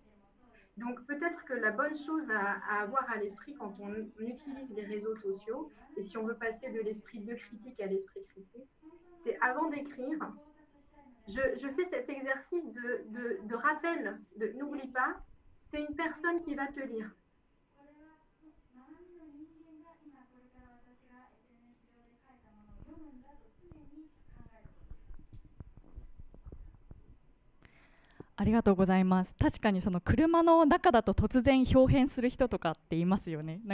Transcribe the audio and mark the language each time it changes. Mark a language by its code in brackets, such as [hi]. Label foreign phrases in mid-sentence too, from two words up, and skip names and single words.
[fr] Donc peut-être que la bonne chose à avoir à l'esprit quand on utilise les réseaux sociaux, et si on veut passer de l'esprit de critique à l'esprit critique, c'est avant d'écrire, je fais cet exercice de rappel, de n'oublie pas, c'est une personne qui va te lire. [ja] ありがとうございます。確かにその車の中だと突然表変する人とかっていますよね。